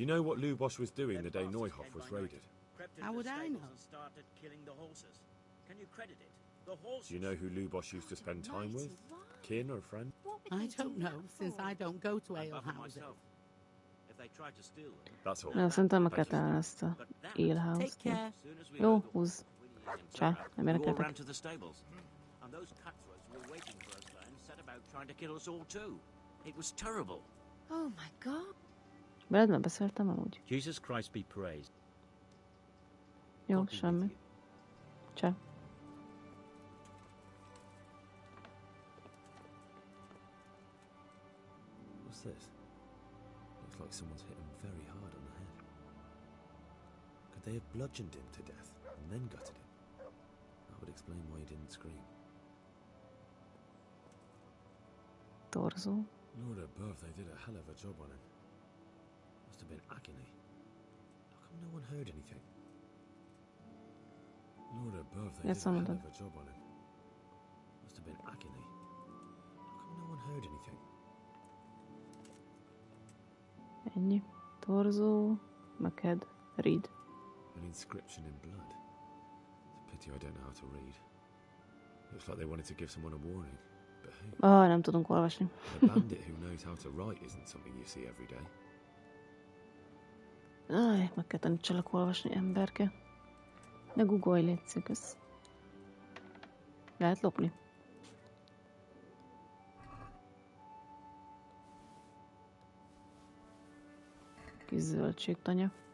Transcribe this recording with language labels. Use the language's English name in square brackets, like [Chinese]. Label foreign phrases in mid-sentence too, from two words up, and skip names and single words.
[English] Do you know what Lubosh was doing the day Neuhoff was raided? How would I know? Started killing the horses. Can you credit it? The horses. Do you know who Lubosh used to spend time with? Kin or friend? I don't know, since I don't go to ale houses. If they try to steal them. That's all. [Hungarian] Na, szerintem meg kell találni ezt a alehouse-t. Jó, húzz. Csá, nem [English] We all ran [Hungarian] érdekeltek. [English] to the stables, and those cutthroats were waiting for us there and set about trying to kill us all too. It was terrible. Oh my god. [Hungarian] Veled már beszéltem amúgy. [English] Jesus Christ be praised. [Hungarian] Jó, semmi. Csá. [English] What's this? Looks like someone's hit him very hard on the head. Could they have bludgeoned him to death and then gutted him? That would explain why he didn't scream. Torso. Lord above, they did a hell of a job on him. Must have been agony. How come no one heard anything? Lord above, they did a hell of a job on him. Must have been agony. How come no one heard anything? [Hungarian] Ennyi. Torso. Meg read. [English] An inscription in blood. It's a pity I don't know how to read. Looks like they wanted to give someone a warning. But hey. [Hungarian] Nem tudunk olvasni. [English] A bandit who knows how to write isn't something you see every day. [Hungarian] Meg kell tanítsalak olvasni, emberke. Ne googolj, létszik, ez. Lehet lopni. Kis zöldségtanya.